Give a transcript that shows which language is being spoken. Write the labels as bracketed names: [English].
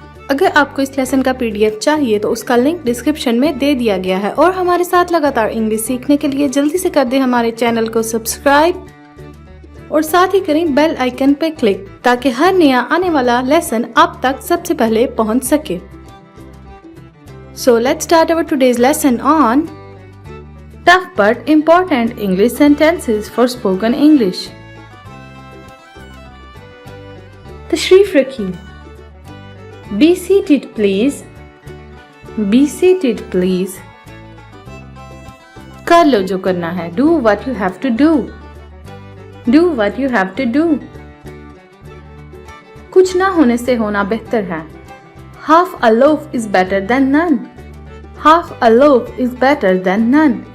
[Hindi] अगर आपको इस लेसन का PDF चाहिए तो उसका लिंक डिस्क्रिप्शन में दे दिया गया है। और हमारे साथ लगातार इंग्लिश सीखने के लिए जल्दी से कर दें हमारे चैनल को सब्सक्राइब और साथ ही करें बेल आइकन पे क्लिक ताकि हर नया आने वाला लेसन आप तक सबसे पहले पहुंच सके। [English] So let's start our today's lesson on tough but important English sentences for spoken English. [Hindi] तशरीफ रखिए। [English] Be seated please. Be seated please. [Hindi] कर लो जो करना है। [English] Do what you have to do. Do what you have to do. [Hindi] कुछ ना होने से होना बेहतर है। [English] Half a loaf is better than none. Half a loaf is better than none.